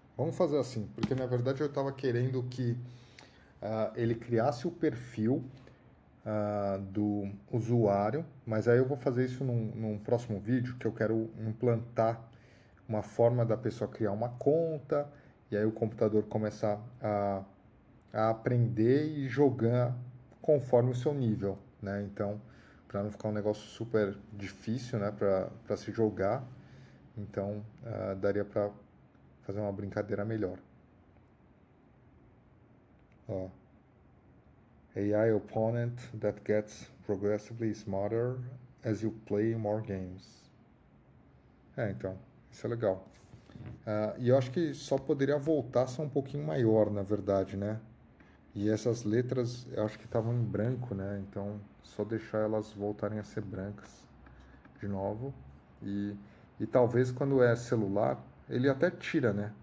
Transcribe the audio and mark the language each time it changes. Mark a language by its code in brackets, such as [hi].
[pt] Vamos fazer assim, porque na verdade eu estava querendo que ele criasse o perfil do usuário, mas aí eu vou fazer isso num próximo vídeo, que eu quero implantar uma forma da pessoa criar uma conta, e aí o computador começar a aprender e jogar conforme o seu nível, né? Então, para não ficar um negócio super difícil, né, para se jogar, então daria para fazer uma brincadeira melhor. Ó. [en] AI opponent that gets progressively smarter as you play more games. [pt] Então, isso é legal. E eu acho que só poderia voltar a ser um pouquinho maior, na verdade, né? E essas letras eu acho que estavam em branco, né? Então só deixar elas voltarem a ser brancas de novo. E, e talvez quando é celular, ele até tira, né?